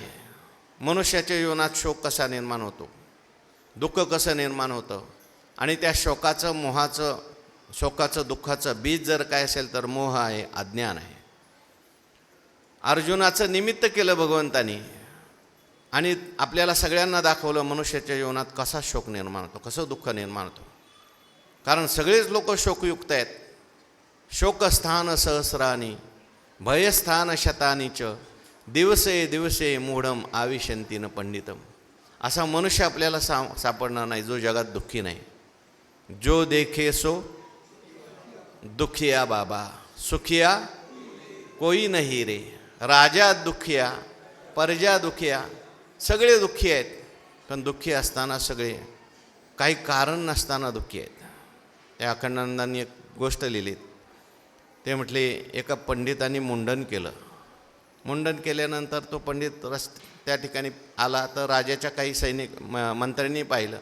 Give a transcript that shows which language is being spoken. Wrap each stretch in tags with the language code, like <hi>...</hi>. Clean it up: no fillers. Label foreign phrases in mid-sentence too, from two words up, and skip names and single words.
<mr>मनुष्याच्या जीवनात शोक कसा निर्माण होतो, दुःख कसं निर्माण होतं, आणि त्या शोकाचं मोहाचं शोकाचं दुःखाचं बीज जर काय असेल तर मोह आहे, अज्ञान आहे. अर्जुनाचं निमित्त केलं भगवंतानी आणि आपल्याला सगळ्यांना दाखवलं मनुष्याच्या जीवनात कसा शोक निर्माण होतो, कसं दुःख निर्माण होतं. कारण सगळेच लोक शोकयुक्त आहेत.</mr> <sa>शोकस्थान सहस्रानी भयस्थान शतानी च दिवसे दिवसे मूढम आविशंतीन पंडितम.</sa> <mr>असा मनुष्य आपल्याला सापडणार नाही जो जगात दुःखी नाही.</mr> <hi>जो देखे सो दुखिया बाबा, सुखिया कोई नहीं रे. राजा दुखिया, प्रजा दुखिया,</hi> <mr>सगळे दुःखी आहेत. पण दुःखी असताना सगळे काही कारण नसताना दुःखी आहेत. त्या अखंडानंदांनी एक गोष्ट लिहिली. ते म्हटले एका पंडितांनी मुंडन केलं. मुंडन केल्यानंतर तो पंडित त्या ठिकाणी आला तर राजाच्या काही सैनिक मंत्र्यांनी पाहिलं.</mr>